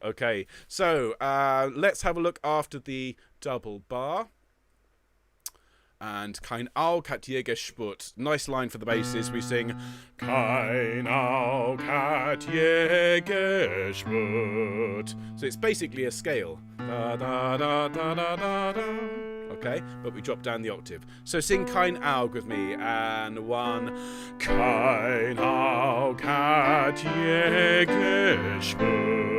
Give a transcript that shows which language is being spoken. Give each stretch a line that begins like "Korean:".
English: Okay, so let's have a look after the double bar.
German: And kein Auge hat je gespürt.
English: Nice line for the basses. We sing
German: Kein Auge hat je gespürt.
English: So it's basically a scale. Da, da, da, da, da, da, da. Okay, but we drop down the octave. So sing
German: kein Auge
English: with me. And 1.
German: Kein Auge hat je gespürt.